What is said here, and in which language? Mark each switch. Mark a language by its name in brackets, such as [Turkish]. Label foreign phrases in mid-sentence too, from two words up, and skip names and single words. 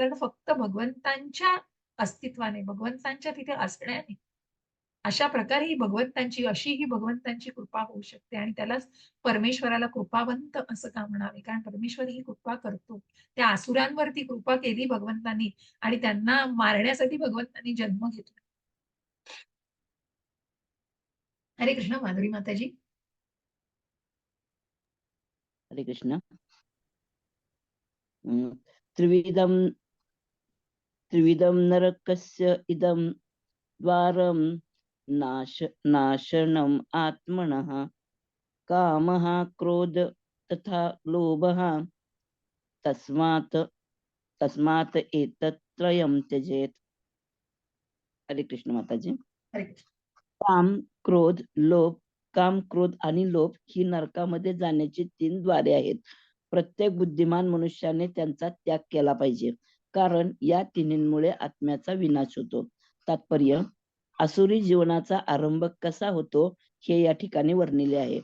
[Marathi] कारण फक्त भगवंतांच्या अस्तित्वाने, भगवंतांच्या तिथे असण्याने, अशा प्रकारे ही भगवंतांची, अशी ही भगवंतांची कृपा होऊ शकते आणि त्यालाच परमेश्वराला कृपावंत असं का म्हणावे? कारण परमेश्वर ही कृपा करतो. त्या असुरांवरती कृपा केली भगवंतांनी आणि त्यांना मारण्यासाठी भगवंतांनी जन्म घेतला. हरे कृष्ण. माधुरी माताजी. हरे कृष्ण. [Sanskrit] त्रिविधम त्रिविधम नरकस्य इदं द्वारं नाशनम आत्मनः कामः क्रोध तथा लोभः तस्मात् तस्मात् एतत्त्रयं त्यजेत. [Marathi] हरे कृष्ण माताजी. हरे कृष्ण. काम, क्रोध आणि लोभ ही नरकामध्ये जाण्याची 3 द्वारे आहेत. प्रत्येक बुद्धिमान मनुष्याने त्यांचा त्याग केला पाहिजे, कारण या तिन्हींमुळे आत्म्याचा विनाश होतो. तात्पर्य: आसुरी जीवनाचा आरंभ कसा होतो हे या ठिकाणी वर्णिले आहे.